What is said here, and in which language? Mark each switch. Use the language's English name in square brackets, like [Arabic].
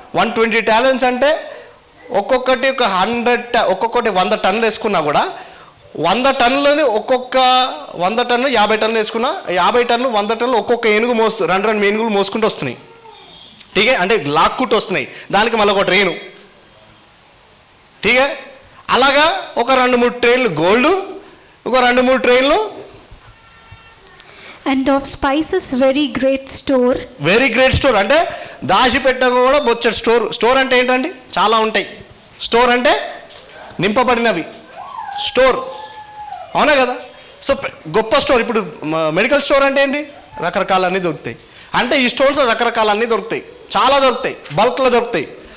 [Telugu] 120 talents అంటే ఒక్కొక్కటి 100 టన్నులు వేసుకున్నా కూడా 100 టన్నులని ఒక్కొక్క 100 టన్నులు 50 టన్నులు వేసుకున్నా 50 టన్నులు 100 టన్నులు ఒక్కొక్క ఏనుగు రెండు ఏనుగులు మోసుకుంటూ వస్తున్నాయి. ఠీకే, అంటే లాక్కుంటూ వస్తున్నాయి. దానికి మళ్ళీ ఒక ట్రైను. ఠీకే, అలాగా ఒక 2-3 ట్రైన్లు గోల్డ్, ఒక 2-3 ట్రైన్లు. [English] And of spices very great store. [Telugu] Very great store అంటే దాచిపెట్టగా కూడా బొచ్చడు స్టోర్. స్టోర్ అంటే ఏంటండి? చాలా ఉంటాయి. స్టోర్ అంటే నింపబడినవి, స్టోర్, అవునా కదా? సో గొప్ప స్టోర్. ఇప్పుడు మెడికల్ స్టోర్ అంటే ఏంటి? రకరకాలన్నీ దొరుకుతాయి. అంటే ఈ స్టోర్స్లో రకరకాలన్నీ దొరుకుతాయి, చాలా దొరుకుతాయి, బల్క్లో దొరుకుతాయి.